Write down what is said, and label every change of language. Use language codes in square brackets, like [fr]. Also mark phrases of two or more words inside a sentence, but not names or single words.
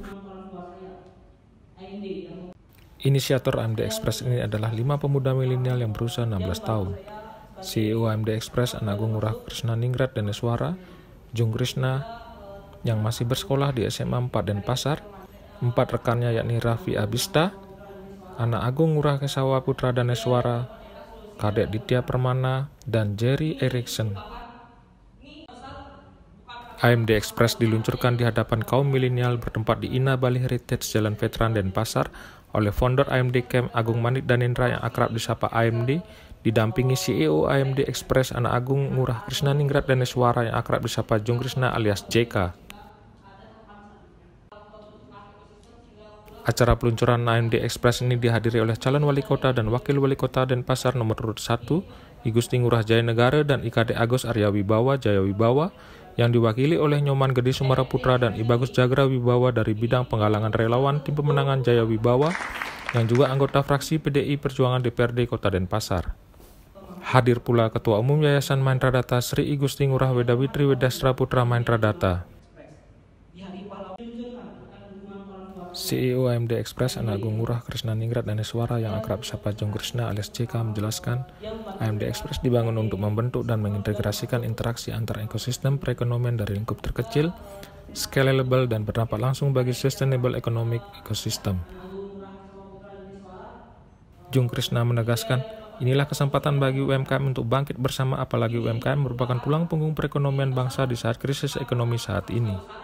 [id] Inisiator AMD Express ini adalah 5 pemuda milenial yang berusia 16 tahun. CEO AMD Express Anagung Ngurah Krisnaningrat Daneswara, Jung Krishna, yang masih bersekolah di SMA 4 Denpasar, 4 rekannya yakni Raffi Abista, Anak Agung Ngurah Kesawa Putra Daneswara, Kadek Ditya Permana, dan Jerry Erickson. AMD Express diluncurkan di hadapan kaum milenial bertempat di Ina Bali Heritage Jalan Veteran Denpasar oleh founder AMD Camp Agung Manik Danendra yang akrab disapa AMD, didampingi CEO AMD Express Anak Agung Ngurah Krisnaningrat Daneswara yang akrab disapa Jung Krishna alias JK. Acara peluncuran AMD Express ini dihadiri oleh calon wali kota dan wakil wali kota Denpasar nomor urut 1, I Gusti Ngurah Jayanegara dan IKD Agus Arya Wibawa Jaya Wibawa, yang diwakili oleh Nyoman Gede Sumara Putra dan I Bagus Jagra Wibawa dari bidang penggalangan relawan tim pemenangan Jaya Wibawa, yang juga anggota fraksi PDI Perjuangan DPRD Kota Denpasar. Hadir pula Ketua Umum Yayasan Mahendra Data Sri I Gusti Ngurah Wedawitri Wedastra Putra Mahendra Data. CEO AMD Express Anak Agung Ngurah Krisnaningrat Daneswara yang akrab disapa Jung Krishna alias JK menjelaskan, AMD Express dibangun untuk membentuk dan mengintegrasikan interaksi antar ekosistem perekonomian dari lingkup terkecil, scalable dan berdampak langsung bagi [en] sustainable economic ecosystem. [id] Jung Krishna menegaskan, inilah kesempatan bagi UMKM untuk bangkit bersama, apalagi UMKM merupakan tulang punggung perekonomian bangsa di saat krisis ekonomi saat ini.